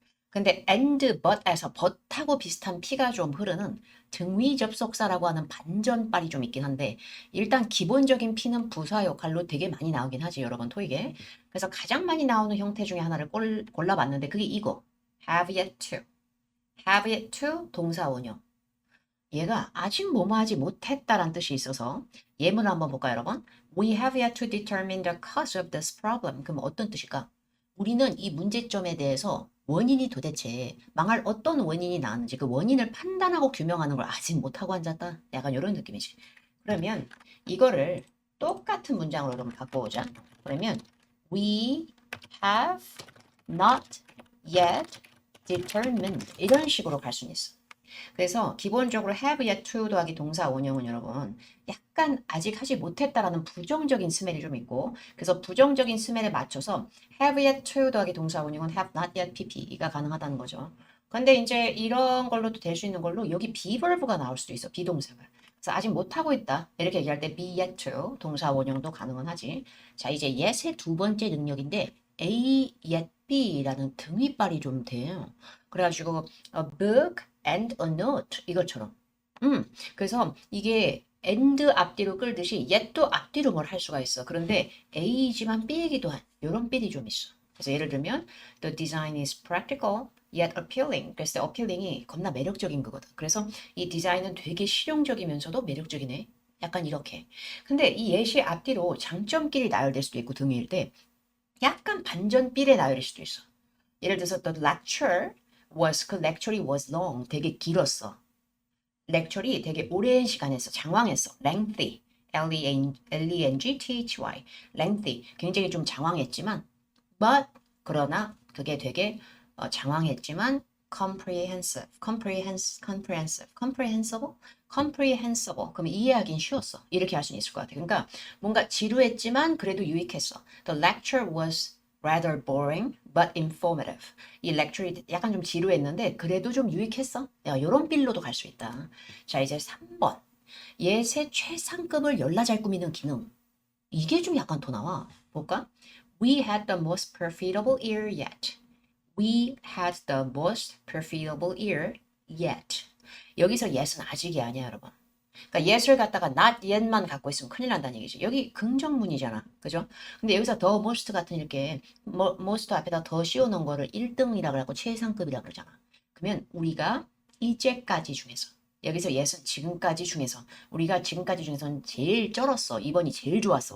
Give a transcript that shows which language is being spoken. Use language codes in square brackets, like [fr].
[ko] 근데 and, but에서 but하고 비슷한 피가 좀 흐르는 등위 접속사라고 하는 반전발이 좀 있긴 한데 일단 기본적인 피는 부사 역할로 되게 많이 나오긴 하지 여러분 토익에. 그래서 가장 많이 나오는 형태 중에 하나를 골라봤는데 그게 이거 have yet to. [en] have yet to 동사 원형. [ko] 얘가 아직 뭐뭐 하지 못했다란 뜻이 있어서 예문을 한번 볼까요 여러분? [en] We have yet to determine the cause of this problem. [ko] 그럼 어떤 뜻일까? 우리는 이 문제점에 대해서 원인이 도대체 망할 어떤 원인이 나왔는지 그 원인을 판단하고 규명하는 걸 아직 못하고 앉았다. 약간 이런 느낌이지. 그러면 이거를 똑같은 문장으로 좀 바꿔보자. 그러면 [en] We have not yet determined [ko] 이런 식으로 갈 수는 있어. 그래서 기본적으로 have yet to 더하기 동사 원형은 여러분 약간 아직 하지 못했다라는 부정적인 스멜이 좀 있고 그래서 부정적인 스멜에 맞춰서 have yet to 더하기 동사 원형은 have not yet pp가 가능하다는 거죠. 근데 이제 이런 걸로도 될 수 있는 걸로 여기 be verb가 나올 수도 있어. 비동사가. 그래서 아직 못하고 있다. 이렇게 얘기할 때 be yet to 동사 원형도 가능은 하지. 자 이제 yet의 두 번째 능력인데 a yet b라는 등위발이 좀 돼요. [en] 그래가지고 a book and a note 이것처럼. [ko] 그래서 이게 and 앞뒤로 끌듯이 yet도 앞뒤로 뭘 할 수가 있어. 그런데 A이지만 B이기도 한 이런 삘이 좀 있어. 그래서 예를 들면 [en] the design is practical yet appealing. [ko] 그래서 appealing이 겁나 매력적인 거거든. 그래서 이 디자인은 되게 실용적이면서도 매력적이네. 약간 이렇게. 근데 이 yet이 앞뒤로 장점끼리 나열될 수도 있고 등위일 때 약간 반전 삘에 나열일 수도 있어. 예를 들어서 [en] the lecture was [ko] 그 lecture이 was long 되게 길었어. lecture이 되게 오랜 시간 했어. 장황했어. lengthy L-E-N-G-T-H-Y lengthy 굉장히 좀 장황했지만 but 그러나 그게 되게 장황했지만 comprehensible 그럼 이해하긴 쉬웠어. 이렇게 할 수는 있을 것 같아. 그러니까 뭔가 지루했지만 그래도 유익했어. [en] The lecture was rather boring but informative. [ko] 이 lecture이 약간 좀 지루했는데 그래도 좀 유익했어. 이런 빌로도 갈 수 있다. 자 이제 3번. 예세 최상급을 열나 잘 꾸미는 기능. 이게 좀 약간 더 나와. 볼까? [en] We had the most profitable year yet. We had the most profitable year yet. [ko] 여기서 yet은 아직이 아니야 여러분. 그러니까 yet을 갖다가 not yet만 갖고 있으면 큰일 난다는 얘기지. 여기 긍정문이잖아. 그죠? 근데 여기서 the most 같은 이렇게 most 앞에다 더 씌워놓은 거를 1등이라고 하고 최상급이라고 그러잖아. 그러면 우리가 이제까지 중에서 여기서 yet은 지금까지 중에서 우리가 지금까지 중에서는 제일 쩔었어. 이번이 제일 좋았어.